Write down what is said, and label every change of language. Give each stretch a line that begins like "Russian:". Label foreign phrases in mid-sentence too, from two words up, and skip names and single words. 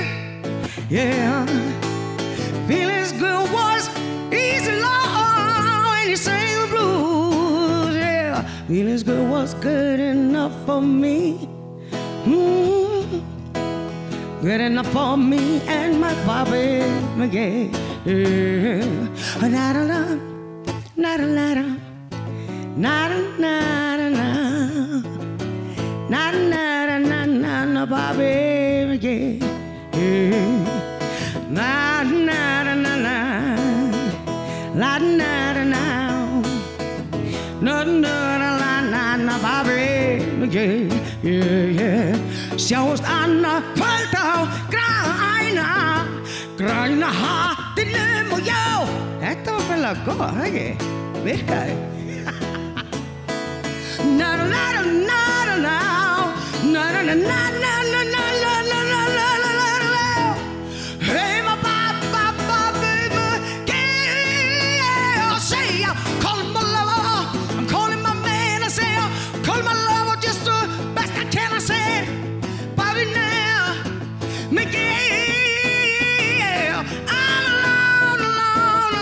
English: Yeah, feeling's good was easy, Lord, when you sang the blues. Yeah, feeling's good was good enough for me. Good enough for me and my Bobby McGee. Yeah, na-da-da, na-da-da, na-da-da-da-da, na-da-da-da-da-da, Bobby McGee. Yeah, na-da-da-da-da, la-da-da-da-da, na-da-da-da-da, Bobby McGee. Yeah, yeah.
Icelandic: Sjáumst annað kvöld á græna hattinum og já, þetta var vel að góða, það ekki? Virkaði.
English: Hey, my baby, yeah, say, call my lover, I'm calling my man, I say, call my lover, just the best I can, I say, Bobby now, McGee, yeah, I'm alone,